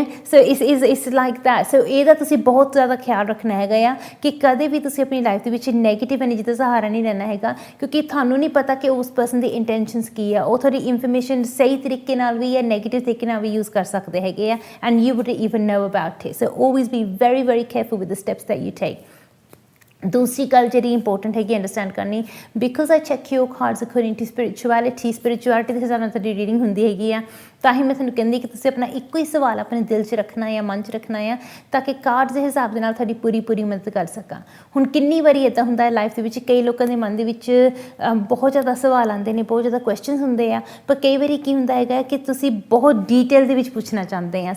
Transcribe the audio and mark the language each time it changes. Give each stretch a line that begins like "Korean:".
English: So it's like that.
Punjabi: ਸੋ ਇਹਦਾ ਤੁਸੀਂ ਬਹੁਤ ਜ਼ਿਆਦਾ ਖਿਆਲ ਰੱਖਣਾ ਹੈਗਾ ਆ ਕਿ ਕਦੇ ਵੀ ਤੁਸੀਂ ਆਪਣੀ ਲਾਈਫ ਦੇ ਵਿੱਚ ਨੈਗੇਟਿਵ ਐਨਰਜੀ ਦਾ ਸਹਾਰਾ ਨਹੀਂ ਲੈਣਾ ਹੈਗਾ, ਕਿਉਂਕਿ ਤੁਹਾਨੂੰ ਨਹੀਂ ਪਤਾ ਕਿ ਉਸ ਪਰਸਨ ਦੀ ਇੰਟੈਂਸ਼ਨਸ ਕੀ ਆ। ਉਹ ਤੁਹਾਡੀ ਇਨਫੋਰਮੇਸ਼ਨ ਸਹੀ ਤਰੀਕੇ ਨਾਲ ਵੀ ਜਾਂ ਨੈਗੇਟਿਵ ਤਰੀਕੇ ਨਾਲ ਵੀ ਯੂਜ਼ ਕਰ ਸਕਦੇ ਹੈਗੇ ਆ,
English: And you would even know about it. So always be very careful with the steps that you take.
Punjabi: दूसरी गल जी इंपोर्टेंट हैगी अंडरस्टैंड करनी,
English: because I check your cards according to spirituality
Punjabi: के हिसाब नाल तुहाडी रीडिंग हुंदी हैगी आ। ਤਾਂ ਹੀ ਮੈਂ ਤੁਹਾਨੂੰ ਕਹਿੰਦੀ ਕਿ ਤੁਸੀਂ ਆਪਣਾ ਇੱਕੋ ਹੀ ਸਵਾਲ ਆਪਣੇ ਦਿਲ 'ਚ ਰੱਖਣਾ ਜਾਂ ਮਨ 'ਚ ਰੱਖਣਾ ਆ, ਤਾਂ ਕਿ ਕਾਰਡਸ ਦੇ ਹਿਸਾਬ ਦੇ ਨਾਲ ਤੁਹਾਡੀ ਪੂਰੀ ਮਦਦ ਕਰ ਸਕਾਂ। ਹੁਣ ਕਿੰਨੀ ਵਾਰੀ ਇੱਦਾਂ ਹੁੰਦਾ ਹੈ ਲਾਈਫ ਦੇ ਵਿੱਚ, ਕਈ ਲੋਕਾਂ ਦੇ ਮਨ ਦੇ ਵਿੱਚ ਬਹੁਤ ਜ਼ਿਆਦਾ ਸਵਾਲ ਆਉਂਦੇ ਨੇ, ਬਹੁਤ ਜ਼ਿਆਦਾ ਕੁਐਸਚਨਸ ਹੁੰਦੇ ਆ, ਪਰ ਕਈ ਵਾਰੀ ਕੀ ਹੁੰਦਾ ਹੈਗਾ ਕਿ ਤੁਸੀਂ ਬਹੁਤ ਡੀਟੇਲ ਦੇ ਵਿੱਚ ਪੁੱਛਣਾ ਚਾਹੁੰਦੇ ਆ।